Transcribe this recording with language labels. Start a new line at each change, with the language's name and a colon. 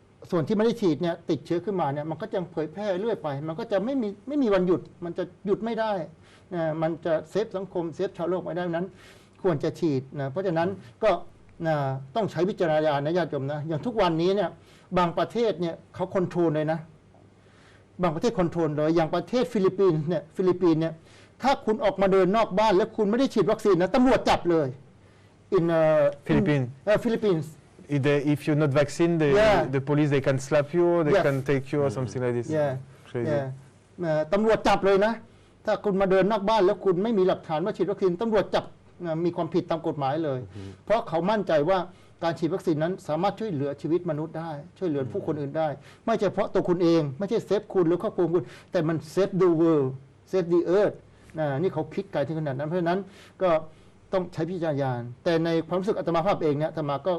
Thai: ส่วนที่ไม่ได้ฉีดเนี่ยติดเชื้อขึ้นมาเนี่ยมันก็จะเผยแพร่เรื่อยไปมันก็จะไม่มีวันหยุดมันจะหยุดไม่ได้นะมันจะเซฟสังคมเซฟชาวโลกไม่ได้นั้นควรจะฉีดนะเพราะฉะนั้นก็ต้องใช้วิจารณญาณนะญาติโยมนะอย่างทุกวันนี้เนี่ยบางประเทศเนี่ยเขาคอนโทรลเลยนะบางประเทศคอนโทรลเลยอย่างประเทศฟิลิปปินส์เนี่ยถ้าคุณออกมาเดินนอกบ้านแล้วคุณไม่ได้ฉีดวัคซีนนะตำรวจจับเลย
English: in Philippines if you're not vaccinated the police they can slap you they can take you or something like this crazy
Thai: ตำรวจจับเลยนะถ้าคุณมาเดินนอกบ้านแล้วคุณไม่มีหลักฐานว่าฉีดวัคซีนตำรวจจับมีความผิดตามกฎหมายเลยเพราะเขามั่นใจว่า การฉีดวัคซีนนั้นสามารถช่วยเหลือชีวิตมนุษย์ได้ช่วยเหลือผู้คนอื่นได้ไม่เฉพาะตัวคุณเองไม่ใช่เซฟคุณหรือครอบครัวคุณแต่มันเซฟ
English: the world save the earth
Thai: นี่เขาคิดไกลถึงขนาดนั้นเพราะฉะนั้นก็ต้องใช้พิจารณาแต่ในความรู้สึกอาตมาภาพเองเนี่ยอาตมา